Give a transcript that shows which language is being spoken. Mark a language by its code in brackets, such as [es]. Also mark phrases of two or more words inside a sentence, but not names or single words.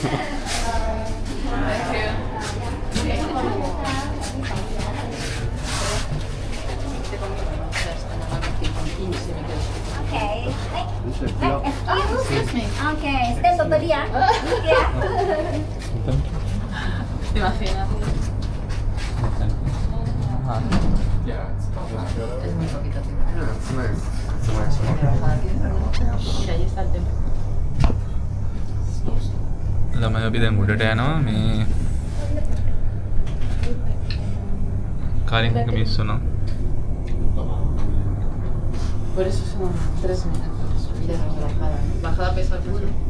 [en] Excuse me. Okay, stand over there. Yeah. [es] Imagina. Es muy poquito tiempo. Mira, ahí está el templo. [si] ළමයි අපි දැන් උඩට යනවා මේ කාරින් එක මිස් වුණා. [es] Por eso son 3 minutos de la bajada. Bajada pesa mucho.